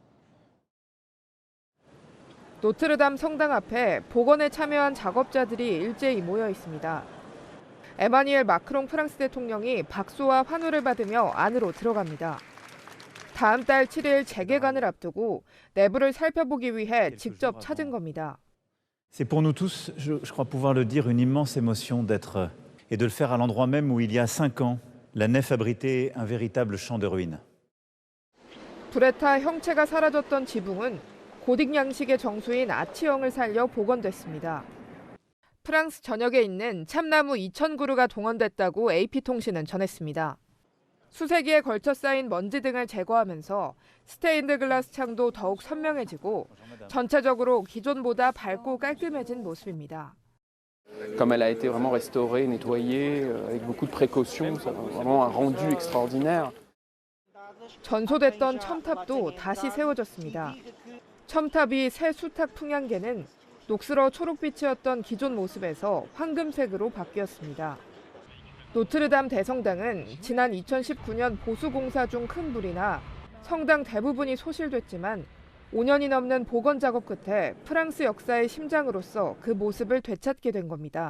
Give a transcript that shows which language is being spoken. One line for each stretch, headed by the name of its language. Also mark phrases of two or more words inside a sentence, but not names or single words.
Korean: 노트르담 성당 앞에 복원에 참여한 작업자들이 일제히 모여 있습니다. 에마뉘엘 마크롱 프랑스 대통령이 박수와 환호를 받으며 안으로 들어갑니다. 다음 달 7일 재개관을 앞두고 내부를 살펴보기 위해 직접 찾은 겁니다.
French: C'est pour nous tous, je crois pouvoir le dire, une immense émotion d'être et de le faire à l'endroit même où il y a 5 ans, la nef abritait un véritable champ de ruines.
Korean: 불에 타 형체가 사라졌던 지붕은 고딕 양식의 정수인 아치형을 살려 복원됐습니다. 프랑스 전역에 있는 참나무 2,000그루가 동원됐다고 AP통신은 전했습니다. 수세기에 걸쳐 쌓인 먼지 등을 제거하면서 스테인드 글라스 창도 더욱 선명해지고 전체적으로 기존보다 밝고 깔끔해진 모습입니다.
French: Comme elle a été vraiment restaurée, nettoyée, avec beaucoup de précautions, ça a vraiment un rendu extraordinaire.
Korean: 전소됐던 첨탑도 다시 세워졌습니다. 첨탑이 새 수탉 풍향계는 녹슬어 초록빛이었던 기존 모습에서 황금색으로 바뀌었습니다. 노트르담 대성당은 지난 2019년 보수공사 중 큰 불이 나 성당 대부분이 소실됐지만 5년이 넘는 복원 작업 끝에 프랑스 역사의 심장으로서 그 모습을 되찾게 된 겁니다.